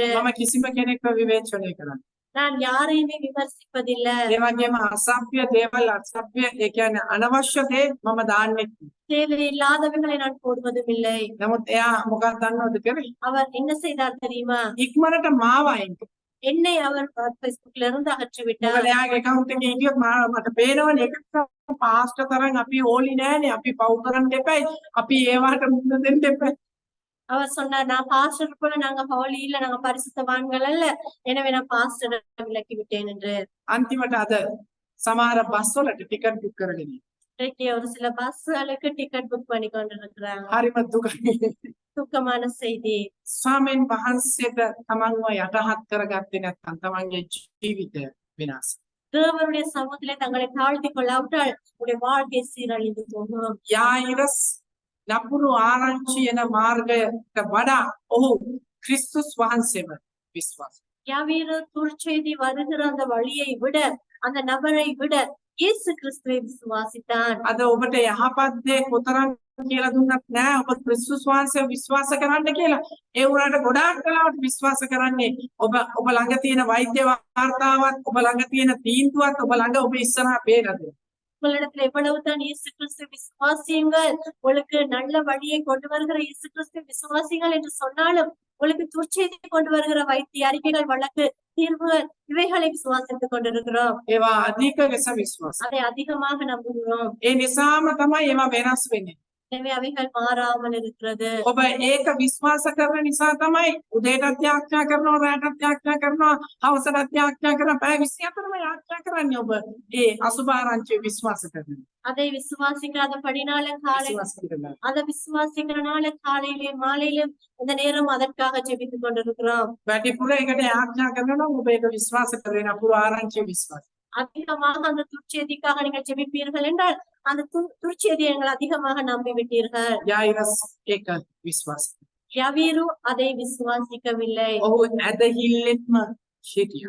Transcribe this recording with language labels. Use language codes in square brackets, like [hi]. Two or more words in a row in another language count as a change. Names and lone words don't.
[si] මම කිසිම කෙනෙක්ව විවේචනය කරන්නේ. [ta] நான் யாரையுமே விமர்சிப்பதில்லை. [si] ඒ වගේම අසභ්‍ය දේවල් අසභ්‍ය ඒ කියන්නේ අනවශ්‍ය දේ මම දාන්නේ. [ta] தேவையில்லாதவைகளை நான் போடுவதும் இல்லை. [si] නමුත් එයා මොකක්ද දන්නවද කරේ? [ta] அவர் என்ன செய்தார் தெரியுமா? [si] ඉක්මනට මාව අයින් කළා. [ta] என்னை அவர் Facebookல இருந்து அகற்றி விட்டார். [si] මොකද එයාගේ account එකේ හිටියොත් මට පේනවනේ ඒක පාස්ටර් තරම් අපි ඕලි නෑනේ අපි පව් කරන්න එපයි අපි ඒවට මුහුණ දෙන්න එපයි. [ta] அவர் சொன்னார் நான் பாஸ்டர் போல நாங்க ஹோலி இல்ல நாங்க பரிசுத்தவான்கள் அல்ல எனவே நான் பாஸ்டரை விலக்கி விட்டேன் என்று. [si] අන්තිමට අද සමහර බස් වලට [en] ticket book [si] කරගෙන [ta] இன்றைக்கு ஒரு சில பஸ்களுக்கு [en] ticket book [ta] பண்ணி கொண்டிருக்கிறாங்க. [si] හරිම දුකයි. [ta] துக்கமான செய்தி. [si] ස්වාමීන් වහන්සේට තමන්ව යටහත් කරගත්තේ නැත්නම් තමන්ගේ ජීවිතය විනාශ. [ta] தேவனுடைய சமூகத்திலே தங்களை தாழ்த்தி கொள்ளாவிட்டால் உடைய வாழ்க்கை சீரழிந்து போகும். [si] යායිරස් නපුරු ආරංචි එන මාර්ගයට වඩා ඔහු ක්‍රිස්තුස් වහන්සේව විශ්වාස. [ta] யாவீரு துர்ச்செய்தி வருகிற அந்த வழியை விட அந்த நபரை விட இயேசு கிறிஸ்துவை விசுவாசித்தான். [si] අද ඔබට යහපත් දේ කොතරම් කියලා දුන්නත් නෑ ඔබ ක්‍රිස්තුස් වහන්සේව විශ්වාස කරන්න කියලා. ඒ වුණාට ගොඩාක් කලාවට විශ්වාස කරන්නේ ඔබ ළඟ තියෙන වෛද්‍ය වාර්තාවත් ඔබ ළඟ තියෙන තීන්දුවත් ඔබ ළඟ ඔබ ඉස්සරහා පේනද? [ta] உங்களிடத்துல எவ்வளவுதான் இயேசு கிறிஸ்து விசுவாசியுங்கள் உங்களுக்கு நல்ல வழியை கொண்டு வருகிற இயேசு கிறிஸ்து விசுவாசிகள் என்று சொன்னாலும் உங்களுக்கு துர்ச்செய்தி கொண்டு வருகிற வைத்திய அறிக்கைகள் வழக்கு தீர்வுகள் இவைகளை விசுவாசித்துக் கொண்டிருக்கிறோம். [si] ඒවා අධික ලෙස විශ්වාස. [ta] அதை அதிகமாக நம்புகிறோம். [si] ඒ නිසාම තමයි ඒවා වෙනස් වෙන්නේ. [ta] எனவே அவைகள் மாறாமல் இருக்கிறது. [si] ඔබ ඒක විශ්වාස කරන නිසා තමයි උදේටත් යාඥා කරනවා රාත්‍රියත් යාඥා කරනවා හවසටත් යාඥා කරනවා පැය 24ම යාඥා කරන්නේ ඔබ ඒ අසුභාරංචි විශ්වාස කරනවා. [ta] அதை விசுவாசிக்காதபடினால காலை [si] විශ්වාස කරනවා. [ta] அதை விசுவாசிக்கிறனால காலையிலும் மாலையிலும் இந்த நேரம் அதற்காக ஜெபித்துக் கொண்டிருக்கிறோம். [si] වැඩිපුර ඒකට යාඥා කරනවා නම් ඔබ ඒක විශ්වාස කරගෙන අපුරු ආරංචි විශ්වාස. [ta] அதிகமாக அந்த துர்ச்செய்திக்காக நீங்கள் ஜெபிப்பீர்கள் என்றால் அந்த துர்ச்செய்தியை நீங்கள் அதிகமாக நம்பி விட்டீர்கள். [si] යායිරස් ඒක විශ්වාස. [ta] யவீரு அதை விசுவாசிக்கவில்லை. [si] ඔහු ඇදහිල්ලෙන්ම හිටියා.